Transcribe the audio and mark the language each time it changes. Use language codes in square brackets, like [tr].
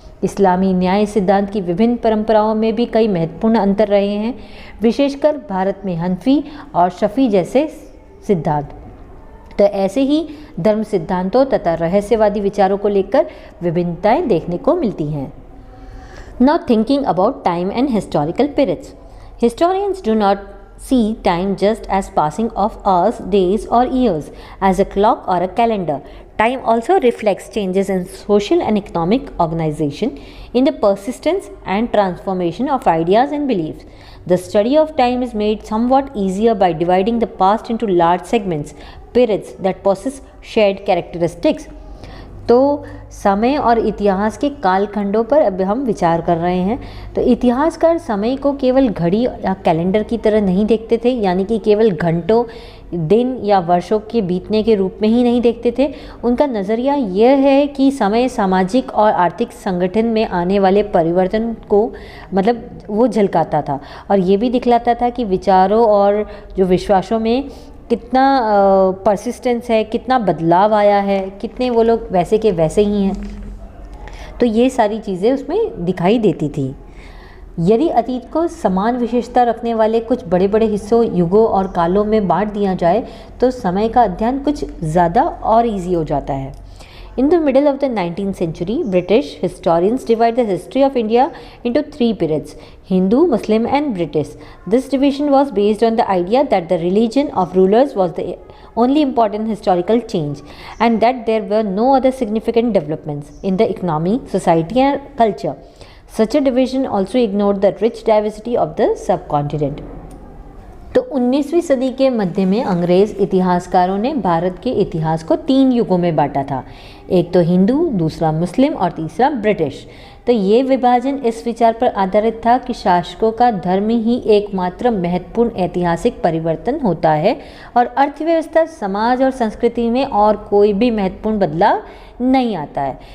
[hi] इस्लामी न्याय सिद्धांत की विभिन्न परंपराओं में भी कई महत्वपूर्ण अंतर रहे हैं, विशेषकर भारत में हनफी और शफी जैसे सिद्धांत। तो ऐसे ही धर्म सिद्धांतों तथा रहस्यवादी विचारों को लेकर विभिन्नताएं देखने को मिलती हैं। [en] Now thinking about time and historical periods. Historians do not see time just as passing of hours, days or years, as a clock or a calendar. Time also reflects changes in social and economic organization, in the persistence and transformation of ideas and beliefs. The study of time is made somewhat easier by dividing the past into large segments, periods that possess shared characteristics. [hi] तो समय और इतिहास के कालखंडों पर अब हम विचार कर रहे हैं। तो इतिहासकार समय को केवल घड़ी या कैलेंडर की तरह नहीं देखते थे, यानी कि केवल घंटों, दिन या वर्षों के बीतने के रूप में ही नहीं देखते थे। उनका नज़रिया यह है कि समय सामाजिक और आर्थिक संगठन में आने वाले परिवर्तन को वो झलकाता था, और ये भी दिखलाता था कि विचारों और जो विश्वासों में कितना परसिस्टेंस है, कितना बदलाव आया है, कितने वो लोग वैसे के वैसे ही हैं। तो ये सारी चीज़ें उसमें दिखाई देती थी। यदि अतीत को समान विशेषता रखने वाले कुछ बड़े बड़े हिस्सों, युगों और कालों में बांट दिया जाए तो समय का अध्ययन कुछ ज़्यादा और ईजी हो जाता है। [en] In the middle of the 19th century, British historians divide the history of India into three periods: Hindu, Muslim and British. This division was based on the idea that the religion of rulers was the only important historical change and that there were no other significant developments in the economy, society and culture. Such a division also ignored the rich diversity of the subcontinent. [hi] तो 19वीं सदी के मध्य में अंग्रेज़ इतिहासकारों ने भारत के इतिहास को 3 युगों में बांटा था। एक तो हिंदू, दूसरा मुस्लिम और तीसरा ब्रिटिश। तो ये विभाजन इस विचार पर आधारित था कि शासकों का धर्म ही एकमात्र महत्वपूर्ण ऐतिहासिक परिवर्तन होता है और अर्थव्यवस्था, समाज और संस्कृति में और कोई भी महत्वपूर्ण बदलाव नहीं आता है।